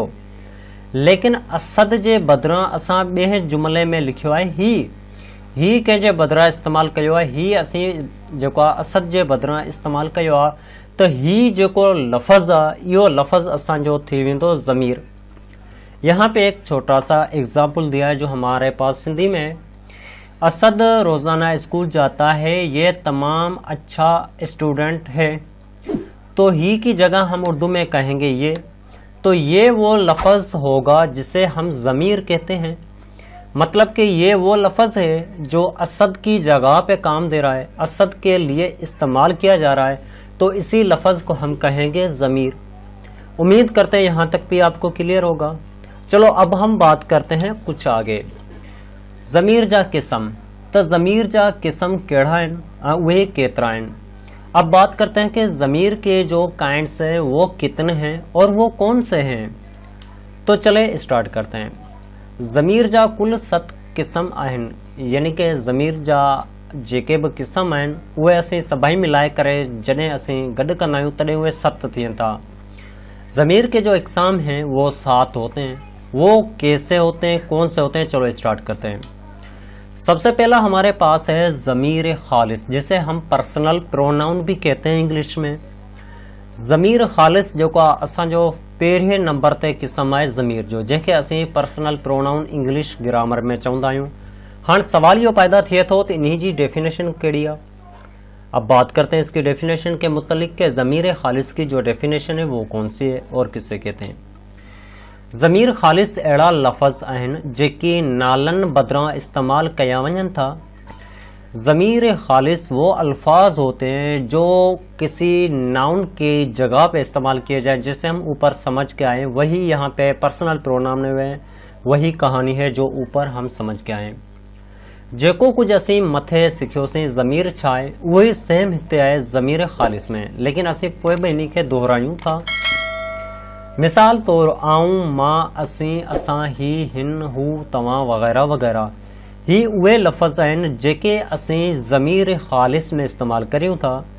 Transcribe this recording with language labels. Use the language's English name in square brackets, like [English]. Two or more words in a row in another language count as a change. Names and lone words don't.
[Sindhi] लेकिन असद जे बदिरां असां ॿिए जुमिले में लिखियो आहे ही कंहिंजे बदिरां इस्तेमालु कयो आहे। ही असीं जेको आहे असद जे बदिरां इस्तेमालु कयो आहे, त ही जेको लफ़्ज़ आहे इहो लफ़्ज़ असांजो थी वेंदो ज़मीर। [Urdu] یہاں پہ ایک چھوٹا سا ایگزامپل دیا ہے جو ہمارے پاس سندھی میں. اسد روزانہ اسکول جاتا ہے، یہ تمام اچھا اسٹوڈنٹ ہے. تو ہی کی جگہ ہم اردو میں کہیں گے یہ۔ تو یہ وہ لفظ ہوگا جسے ہم ضمیر کہتے ہیں. مطلب کہ یہ وہ لفظ ہے جو اسد کی جگہ پہ کام دے رہا ہے، اسد کے لیے استعمال کیا جا رہا ہے، تو اسی لفظ کو ہم کہیں گے ضمیر. امید کرتے ہیں یہاں تک بھی آپ کو کلیئر ہوگا. چلو اب ہم بات کرتے ہیں کچھ آگے. [Sindhi] ज़मीर जा क़िस्म। तो ज़मीर जा क़िस्म कहिड़ा आहिनि, उहे केतिरा आहिनि। [Urdu] اب بات کرتے ہیں کہ ضمیر کے جو کائنڈز ہیں وہ کتنے ہیں اور وہ کون سے ہیں. تو چلے اسٹارٹ کرتے ہیں. [Sindhi] ज़मीर जा कुल 7 क़िस्म आहिनि, यानी कि ज़मीर जा जेके बि क़िस्म आहिनि उहे असीं सभई मिलाए करे जॾहिं असीं गॾु कंदा आहियूं तॾहिं उहे 7 थियनि था। [Urdu] ضمیر کے جو اقسام ہیں وہ 7 ہوتے ہیں. وہ کیسے ہوتے ہیں، کون سے ہوتے ہیں، چلو اسٹارٹ کرتے ہیں. سب سے پہلا ہمارے پاس ہے ضمیر خالص، جسے ہم [English] personal pronoun [Urdu] بھی کہتے ہیں انگلش میں. [Sindhi] ज़मीर खालिस जेको आहे असांजो पहिरें नंबर ते क़िस्म आहे ज़मीर जो, जंहिंखे असीं [English] personal pronoun English grammar [Sindhi] में चवंदा आहियूं। हाणे सवाल इहो पैदा थिए थो त इन्ही जी डेफिनेशन कहिड़ी आहे। [Urdu] اب بات کرتے ہیں اس کی ڈیفینیشن کے متعلق کہ ضمیر خالص کی جو ڈیفینیشن ہے وہ کون سی ہے اور کسے کہتے ہیں. [Sindhi] ज़मीर खालिस अहिड़ा लफ़्ज़ आहिनि जेके नालनि बदिरां इस्तेमालु कया वञनि था। [Urdu] ضمیر خالص وہ الفاظ ہوتے ہیں جو کسی ناؤن کی جگہ پہ استعمال کیے جائیں، جسے ہم اوپر سمجھ کے آئیں، وہی یہاں پہ [English] personal pronoun [Urdu] میں وہی کہانی ہے جو اوپر ہم سمجھ کے آئیں۔ [Sindhi] जेको कुछ असीं मथे सिखियोसीं ज़मीर छा आहे उहो सेम हिते आहे ज़मीर ख़ालिस में, लेकिन असीं पोइ बि इन खे दोहरायूं था। मिसाल तौरु आऊं, मां, असीं, असां, ही, हिन, हू, तव्हां वग़ैरह वग़ैरह ही उहे लफ़्ज़ आहिनि जेके असीं ज़मीर ख़ालिस में इस्तेमालु करियूं था।